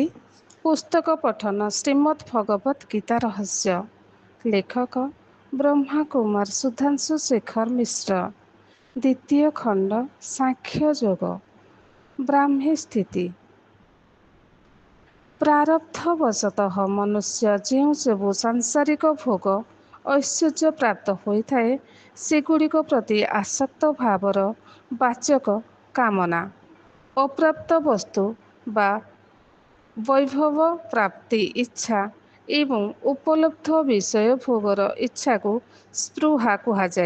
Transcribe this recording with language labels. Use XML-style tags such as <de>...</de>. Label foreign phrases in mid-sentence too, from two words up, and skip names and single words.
<or>ପୁସ୍ତକ ପଠନ ଶ୍ରୀମଦ୍ ଭଗବତ ଗୀତା ରହସ୍ୟ। ଲେଖକ ବ୍ରହ୍ମା କୁମାର ସୁଧାଂଶୁ ଶେଖର ମିଶ୍ର। ଦ୍ୱିତୀୟ ଖଣ୍ଡ ସାଂଖ୍ୟ ଯୋଗ। ବ୍ରାହ୍ମୀ ସ୍ଥିତି। ପ୍ରାରବ୍ଧବଶତଃ ମନୁଷ୍ୟ ଯେଉଁ ସବୁ ସାଂସାରିକ ଭୋଗ ଐଶ୍ୱର୍ଯ୍ୟ ପ୍ରାପ୍ତ ହୋଇଥାଏ ସେଗୁଡ଼ିକ ପ୍ରତି ଆସକ୍ତ ଭାବର ବାଚକ କାମନା। ଅପ୍ରାପ୍ତ ବସ୍ତୁ ବା ବୈଭବ ପ୍ରାପ୍ତି ଇଚ୍ଛା ଏବଂ ଉପଲବ୍ଧ ବିଷୟ ଭୋଗର ଇଚ୍ଛାକୁ ସ୍ପୃହା କୁହାଯାଏ।</or>